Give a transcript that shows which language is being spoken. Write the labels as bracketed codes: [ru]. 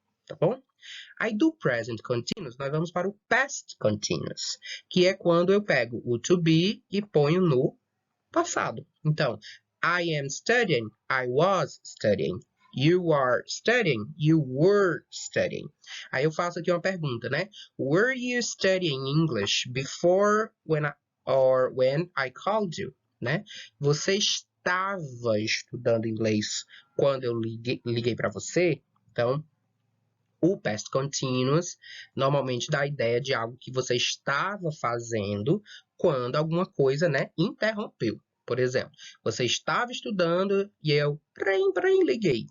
[pt] Tá bom? Aí do present continuous, nós vamos para o past continuous, que é quando eu pego o to be e ponho no passado. Então, [en] I am studying, I was studying. You are studying. You were studying. [pt] Aí eu faço aqui uma pergunta, né? [en] Were you studying English before when I called you? [pt] Né? Você estava estudando inglês quando eu liguei para você? Então, o past continuous normalmente dá a ideia de algo que você estava fazendo quando alguma coisa, né, interrompeu. Por exemplo, você estava estudando e eu liguei.